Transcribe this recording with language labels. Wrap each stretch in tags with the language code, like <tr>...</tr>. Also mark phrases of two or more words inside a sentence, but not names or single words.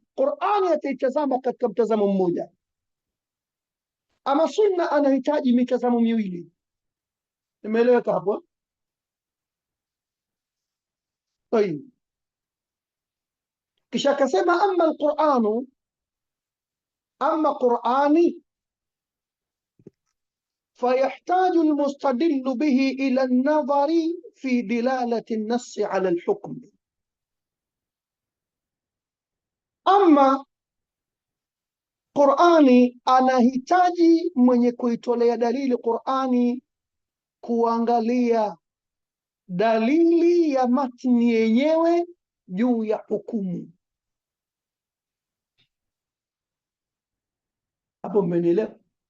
<sw>Qur'ani ataitazama katika mtazamo mmoja, ama sunna anahitaji mitazamo miwili. Nimeeleweka hapo? Tayeb, kisha akasema</sw> <ar>أما القرآن أما القرآن فيحتاج المستدل به إلى النظر في دلالة النص على الحكم.</ar> <sw>أما Qur'ani anahitaji mwenye kuitolea dalili Qur'ani kuangalia dalili ya matni yenyewe juu ya hukumu. Hapo mmenielewa?</sw>